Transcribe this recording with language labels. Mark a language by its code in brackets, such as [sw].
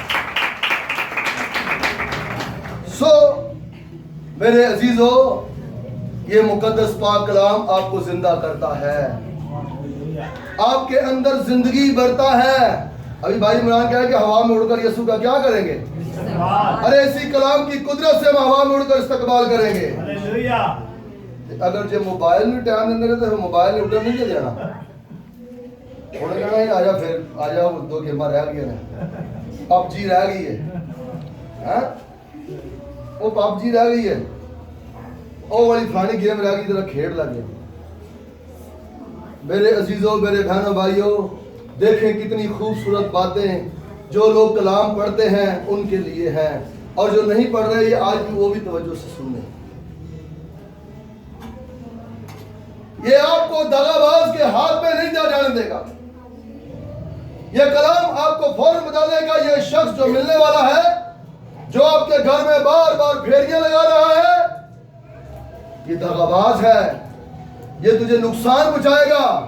[hi] सो मेरे अजीजों, ये मुकद्दस पाक कलाम आपको जिंदा करता है, आपके अंदर जिंदगी भरता है। अभी भाई इमरान कह कि हवा में उड़कर यीशु का क्या करेंगे? अरे इसी कलाम की कुदरत से हम हवा में उड़कर इस्तकबाल करेंगे। अगर जो मोबाइल में टाइम देंगे तो मोबाइल उड़कर नहीं देना। [pa] ਹੁਣ ਕਹਿਣਾ ਹੀ ਆ ਜਾ, ਫਿਰ ਆ ਜਾ, ਦੋ ਗੇਮਾਂ ਰਹਿ ਗਈਆਂ ਨੇ। ਪਬਜੀ ਰਹਿ ਗਈ ਹੈ, ਉਹ ਪਬਜੀ ਰਹਿ ਗਈ ਹੈ, ਉਹ [hi] वाली फलानी गेम रह गई, जरा खेल लगे। मेरे अजीजों, मेरे बहनों भाइयों, देखें कितनी खूबसूरत बातें जो लोग कलाम पढ़ते हैं उनके लिए हैं, और जो नहीं पढ़ रहे ये आज भी वो भी तवज्जो से सुन लें। ये आपको दगाबाज के हाथ में नहीं जाने देगा। ये कलाम आपको फौरन बता देगा ये शख्स जो मिलने वाला है, जो आपके घर में बार बार फेरियां लगा रहा है, ये दगाबाज है, ये तुझे नुकसान पहुंचाएगा।